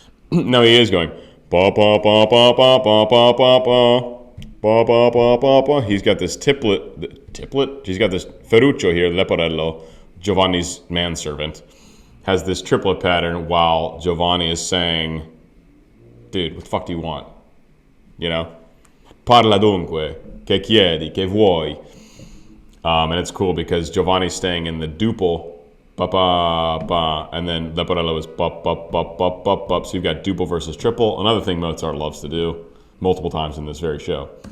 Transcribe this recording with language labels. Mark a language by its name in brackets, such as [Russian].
[English] No, he is going ba ba ba ba ba ba ba ba ba ba ba ba ba. He's got this tiplet. He's got this Ferruccio here, Leporello, Giovanni's manservant, has this triplet pattern while Giovanni is saying, "Dude, what the fuck do you want? You know, [Italian] parla dunque, che chiedi, che vuoi." [English] And it's cool because Giovanni's staying in the duple, ba ba ba, and then Leporello is ba ba ba ba ba ba. So you've got duple versus triple. Another thing Mozart loves to do multiple times in this very show.